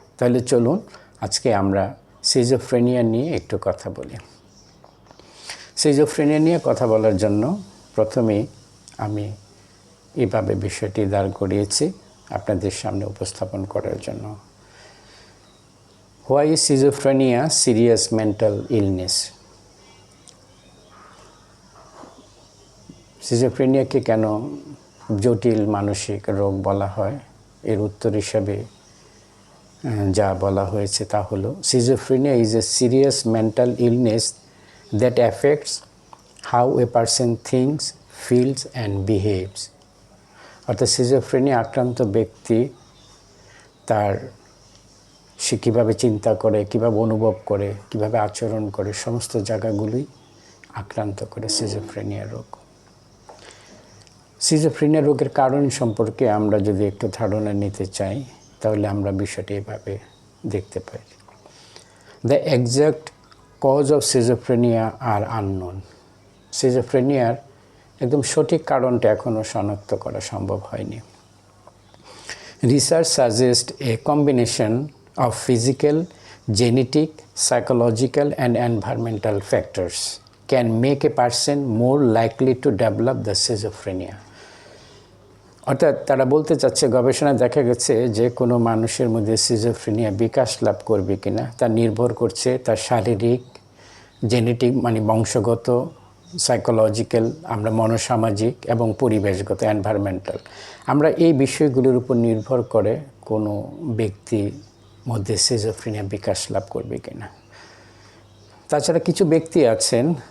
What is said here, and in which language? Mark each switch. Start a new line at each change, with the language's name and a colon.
Bangla: তাহলে চলুন আজকে আমরা সিজোফ্রেনিয়া নিয়ে একটু কথা বলি। সিজোফ্রেনিয়া নিয়ে কথা বলার জন্য প্রথমেই আমি এভাবে বিষয়টি দাঁড় করিয়েছি আপনাদের সামনে উপস্থাপন করার জন্য।
English: Why is schizophrenia serious mental illness?
Bangla: সিজোফ্রেনিয়াকে কেন জটিল মানসিক রোগ বলা হয়? এর উত্তর হিসাবে যা বলা হয়েছে তা হলো,
English: schizophrenia is a serious mental illness that affects how a person thinks, feels and behaves.
Bangla: অর্থাৎ সিজোফ্রেনিয়া আক্রান্ত ব্যক্তি সে কীভাবে চিন্তা করে, কীভাবে অনুভব করে, কীভাবে আচরণ করে, সমস্ত জায়গাগুলোই আক্রান্ত করে সিজোফ্রেনিয়া রোগ। সিজোফ্রেনিয়া রোগের কারণ সম্পর্কে আমরা যদি একটু ধারণা নিতে চাই, তাহলে আমরা বিষয়টি এভাবে দেখতে পাই।
English: The exact cause of schizophrenia are unknown.
Bangla: সিজোফ্রেনিয়ার একদম সঠিক কারণটা এখনও শনাক্ত করা সম্ভব হয়নি।
English: Research suggest a combination of physical, genetic, psychological and environmental factors can make a person more likely to develop the schizophrenia.
Bangla: অর্থাৎ তারা বলতে চাচ্ছে, গবেষণায় দেখা গেছে যে কোনো মানুষের মধ্যে সিজোফ্রেনিয়া বিকাশ লাভ করবে কিনা তা নির্ভর করছে তার শারীরিক, জেনেটিক মানে বংশগত, সাইকোলজিক্যাল আমরা মনোসামাজিক এবং পরিবেশগত এনভায়রনমেন্টাল, আমরা এই বিষয়গুলোর উপর নির্ভর করে কোনো ব্যক্তি মধ্যে সিজোফ্রেনিয়া বিকাশ লাভ করবে কিনা। তাছাড়া কিছু ব্যক্তি আছেন